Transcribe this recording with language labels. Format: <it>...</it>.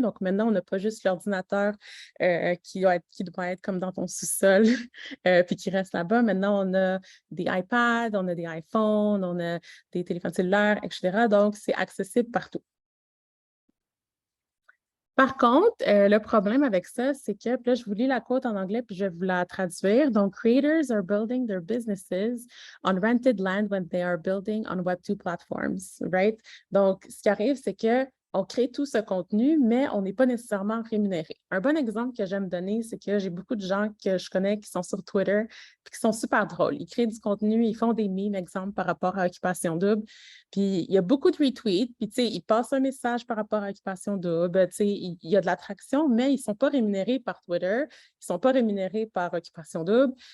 <fr>Donc maintenant, on n'a pas juste l'ordinateur qui doit être comme dans ton sous-sol, puis qui reste là-bas. Maintenant, on a des iPads, on a des iPhones, on a des téléphones cellulaires, etc. Donc, c'est accessible partout. Par contre, le problème avec ça, c'est que, puis là, je vous lis la quote en anglais, puis je vais vous la traduire.</fr> <en>Donc, creators are building their businesses on rented land when they are building on Web2 platforms, right?</en> <fr>Donc, ce qui arrive, c'est que on crée tout ce contenu, mais on n'est pas nécessairement rémunéré. Un bon exemple que j'aime donner, c'est que j'ai beaucoup de gens que je connais qui sont sur Twitter et qui sont super drôles. Ils créent du contenu, ils font des memes, exemple, par rapport à Occupation Double. Puis, il y a beaucoup de retweets, puis, tu sais, ils passent un message par rapport à Occupation Double, tu sais, il y a de l'attraction, mais ils ne sont pas rémunérés par Twitter, ils ne sont pas rémunérés par Occupation Double.</fr>